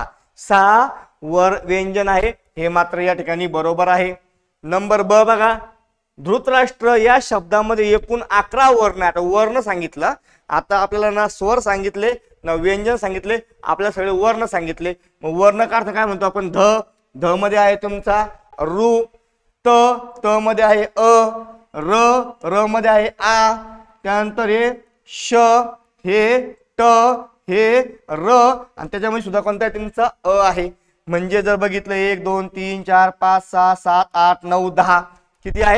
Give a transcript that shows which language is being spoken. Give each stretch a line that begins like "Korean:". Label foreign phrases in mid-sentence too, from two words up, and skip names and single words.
Marathi: 6 वर व्यंजन आहे, हे मात्र या ठिकाणी बरोबर आहे. नंबर ब बघा. धृतराष्ट्र या शब्दामध्ये एकूण 11 वर्ण आहेत. वर्ण सांगितलं, आता आपल्याला ना स्वर सांगितले ना व्यंजन सांगितले, आपल्याला सगळे वर्ण सांगितले. मग वर्ण का अर्थ काय म्हणतो आपण? ध, ध मध्ये आहे तुमचा रू, त, त मध्ये आहे अ, र, र मध्ये आहे आ, त्यानंतर हे श, हे ट, हे र आणि त्याच्यामध्ये सुद्धा कोणता आहे तुमचा अ आहे. म्हणजे जर बघितलं 1 2 3 4 5 6 7 8 9 10 किती आहेत?